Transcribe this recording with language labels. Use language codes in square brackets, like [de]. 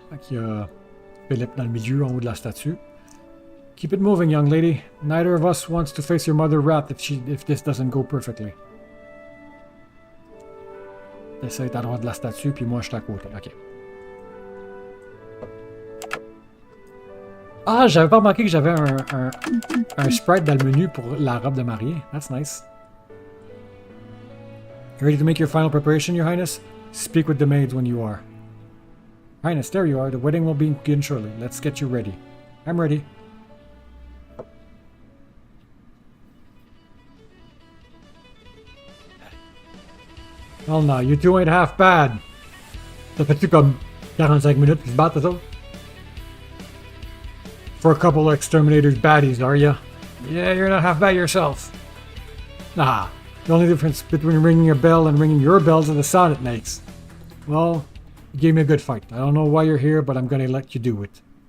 [fr] Il y a Philippe dans le milieu, en haut de la statue. [en] Keep it moving, young lady. Neither of us wants to face your mother wrath if this doesn't go perfectly. [fr] Essaye d'être à droite de la statue, puis moi je suis à côté. Ok. Ah, j'avais pas remarqué que j'avais un sprite dans le menu pour la robe de mariée. [en] That's nice. You ready to make your final preparation, Your Highness? Speak with the maids when you are. Highness, there you are. The wedding will begin shortly. Let's get you ready. I'm ready. Well, no, you two ain't half bad. [fr] Ça fait-tu comme 45 minutes qu'ils se battent, ça? [en] For a couple of exterminators baddies, are ya? Yeah, you're not half bad yourself. Nah, the only difference between ringing a bell and ringing your bells is the sound it makes. Well, you gave me a good fight. I don't know why you're here, but I'm gonna let you do it.